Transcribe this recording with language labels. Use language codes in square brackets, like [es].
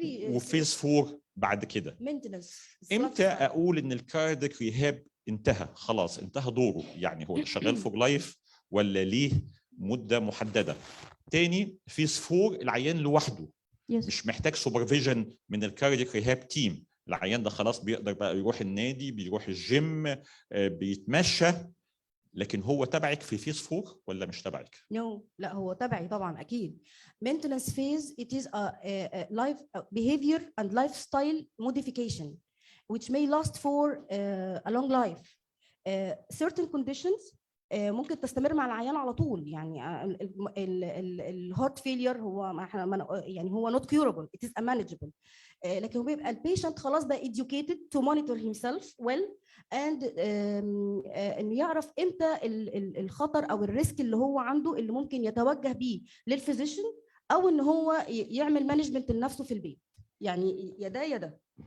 [ar] وفيز 4 بعد كده. امتى اقول ان الكاردياك ريهاب انتهى خلاص، انتهى دوره، يعني هو شغال فور لايف ولا ليه مده محدده؟ تاني فيز 4 العيان لوحده مش محتاج سوبرفيجن من الكاردياك ريهاب تيم، العيان ده خلاص بيقدر بقى يروح النادي، بيروح الجيم، بيتمشى. لكن هو تبعك في فيز 4 ولا مش تبعك؟ لا هو تبعي طبعا اكيد. [en] maintenance phase it is a life behavior and lifestyle modification which may last for a long life. Certain conditions [ar] ممكن تستمر مع العيان على طول، يعني الهارت فيلير هو يعني هو [en] not curable, it is manageable. [ar] لكن هو بيبقى البيشنت خلاص بقى [en] educated to monitor himself well and [ar] انه يعرف امتى الخطر او الريسك اللي هو عنده اللي ممكن يتوجه بيه للفيزيشن، او ان هو يعمل مانجمنت لنفسه في البيت، يعني يا ده يا ده.